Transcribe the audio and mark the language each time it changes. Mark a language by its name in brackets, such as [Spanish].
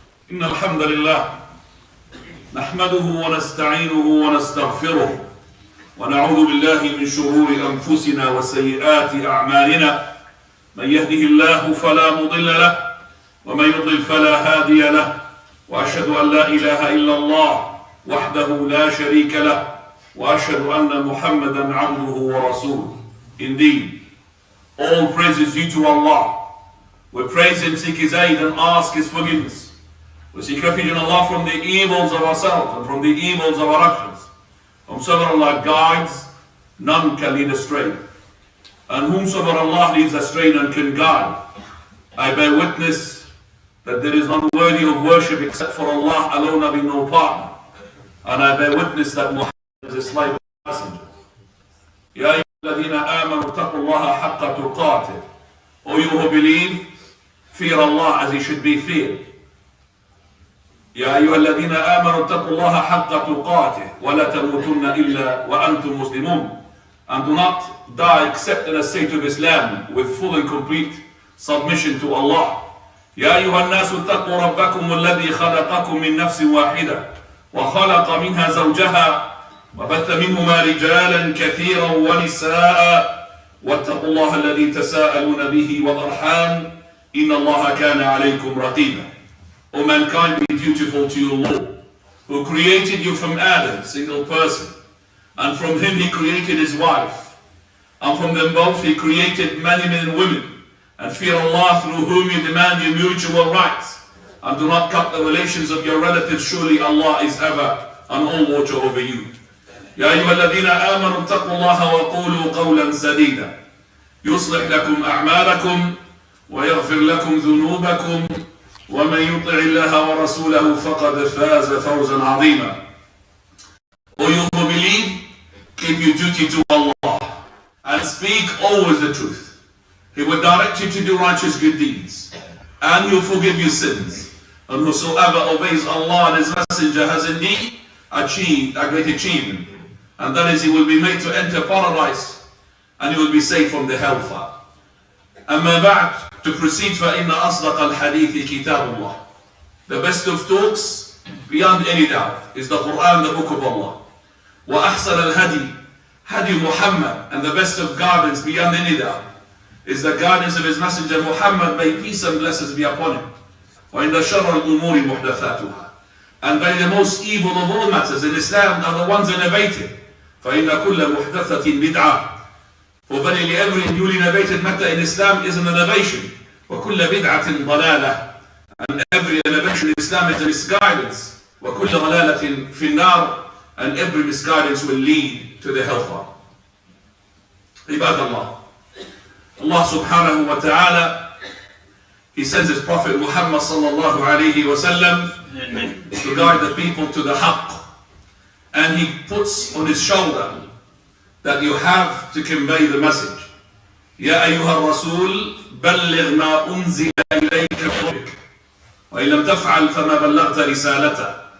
[Arabic] إن الحمد لله نحمده ونستعينه ونستغفره ونعوذ بالله من شرور أنفسنا وسيئات أعمالنا من يهده الله فلا مضل له ومن يضلل فلا هادي له وأشهد أن لا إله إلا الله وحده لا شريك له وأشهد أن محمدا عبده ورسوله. [English] Indeed, all praise is due to Allah. We praise Him, seek His aid and ask His forgiveness. We seek refuge in Allah from the evils of ourselves and from the evils of our actions. Whomsoever Allah guides, none can lead astray. And whomsoever Allah leads astray, none can guide. I bear witness that there is none worthy of worship except for Allah alone, having no partner. And I bear witness that Muhammad is a slave and messenger. [Arabic] Ya ayyuhalladhina amanu taqullaha haqqa tuqatih. [English] O you who believe, fear Allah as He should be feared. [Arabic] يا أيها الذين آمنوا اتقوا الله حق تقاته ولا تموتن إلا وأنتم مسلمون. [English] And do not die except in a state of Islam with full and complete submission to Allah. [Arabic] يا أيها الناس اتقوا ربكم الذي خلقكم من نفس واحدة وخلق منها زوجها وبث منهما رجالا كثيرا ونساء واتقوا الله الذي تساءلون به والأرحام إن الله كان عليكم رقيبا. [English] O mankind, be dutiful to your Lord, who created you from Adam, single person, and from him He created his wife, and from them both He created many men and women, and fear Allah through whom you demand your mutual rights, and do not cut the relations of your relatives, surely Allah is ever and all watcher over you. [Arabic] يا أيها الذين آمنوا اتقوا الله وقولوا قولا سديدا يصلح لكم أعمالكم ويغفر لكم ذنوبكم ومن يطع الله ورسوله فقد فاز فوزا عظيما. [English] O you who believe, keep your duty to Allah and speak always the truth. He will direct you to do righteous good deeds and He will forgive your sins. And whosoever obeys Allah and His Messenger has indeed achieved a great achievement, and that is he will be made to enter paradise and he will be saved from the hellfire. [Arabic] أما بعد, [English] to proceed, [Arabic] فإن أصدق الحديث كتاب الله. [English] The best of talks, beyond any doubt, is the Quran, the Book of Allah. [Arabic] وأحسن الهدي هدي [English] Muhammad, and the best of guidance, beyond any doubt, is the guidance of His Messenger Muhammad, may peace and blessings be upon him. [Arabic] وإن شر الأمور محدثاتها. [English] And by the most evil of all matters in Islam are the ones innovated. [Arabic] فإن كل محدثة بدعة. [English] For verily every newly innovated matter in Islam is an innovation. [Arabic] وَكُلَّ بِدْعَةٍ ضَلَالَةٍ. [English] And every innovation in Islam is a misguidance. [Arabic] وَكُلَّ ضَلَالَةٍ فِي النَّارِ. [English] And every misguidance will lead to the hellfire. Ibad Allah. Allah subhanahu wa ta'ala, He sends His Prophet Muhammad sallallahu alayhi wa sallam to guide the people to the haqq. And He puts on His shoulder that you have to convey the message. [Arabic] يا أيها الرسول بلغ ما أنزل إليك من ربك وإن لم تفعل فما بلغت رسالته.